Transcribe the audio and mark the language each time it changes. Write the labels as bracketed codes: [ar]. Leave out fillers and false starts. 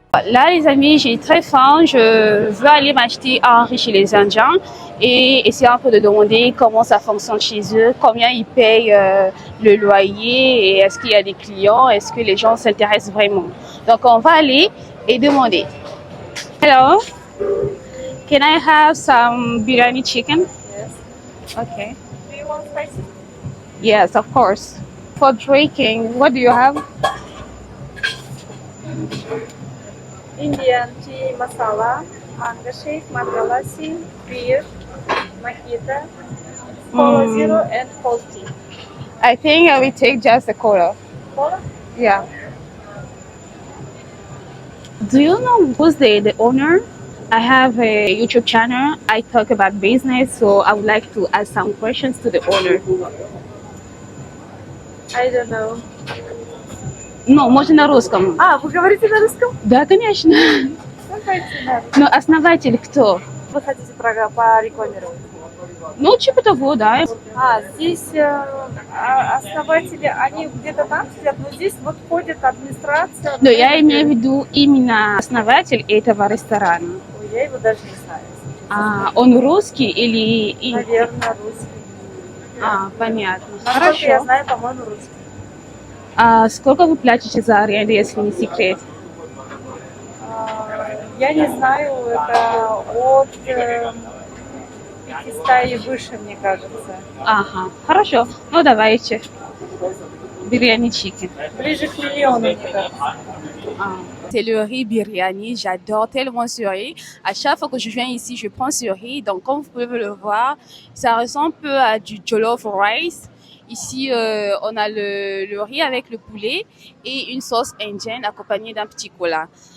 [fr] Là, les amis, j'ai très faim. Je veux aller m'acheter un riz chez les Indiens et essayer un peu de demander comment ça fonctionne chez eux, combien ils payent le loyer et est-ce qu'il y a des clients, est-ce que les gens s'intéressent vraiment. Donc, on va aller et demander. [en] Hello, can I have some biryani chicken? Yes. Okay. Do you want spicy? Yes, of course. For drinking, what do you have? Indian tea masala, mango shake, mango lassi, beer, mojito, cola zero, and cold tea. I think I will take just the cola. Cola? Yeah. Do you know who's the owner? I have a YouTube channel. I talk about business, so I would like to ask some questions to the owner. I don't know. [ru] No, можно на русском. Вы говорите на русском? Да, конечно. Давайте. Но основатель кто? Вы хотите порекламировать? Ну, типа того, да. Здесь основатели, они где-то там сидят, но здесь вот ходит администрация. Но я имею в виду именно основатель этого ресторана. Ой, я его даже не знаю. Он русский или... Наверное, русский. Понятно. Насколько Хорошо. я знаю, по-моему, русский. Сколько вы платите за аренду, если не секрет? Я не знаю, это от 500 и выше, мне кажется. Ага, хорошо. Ну, давайте. Biryani chicken. Ближе к миллиону, мне кажется. [fr] C'est le riz biryani. J'adore tellement ce riz. À chaque fois que je viens ici, je prends ce riz. Donc, comme vous pouvez le voir, ça ressemble un peu à du jollof rice. Ici, on a le riz avec le poulet et une sauce indienne accompagnée d'un petit cola.